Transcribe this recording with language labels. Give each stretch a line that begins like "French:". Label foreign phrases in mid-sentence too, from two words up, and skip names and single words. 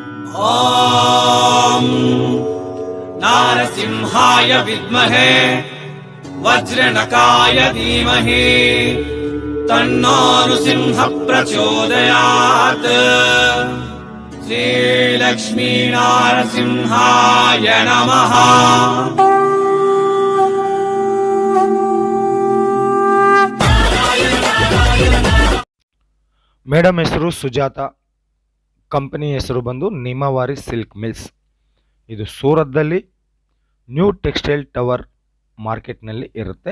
Sanskrit: ॐ नारसिंहाय विद्महे वज्रनकाय धीमहि तन्नो नृसिंहः प्रचोदयात्। श्रीलक्ष्मी नारसिंहाय नमः।
Kannada: ಮೇಡಮ್ ಹೆಸರು ಸುಜಾತ, ಕಂಪನಿ ಹೆಸರು ಬಂದು ನಿಮವಾರಿ ಸಿಲ್ಕ್ ಮಿಲ್ಸ್. ಇದು ಸೂರತ್ದಲ್ಲಿ ನ್ಯೂ ಟೆಕ್ಸ್ಟೈಲ್ ಟವರ್ ಮಾರ್ಕೆಟ್ನಲ್ಲಿ ಇರುತ್ತೆ.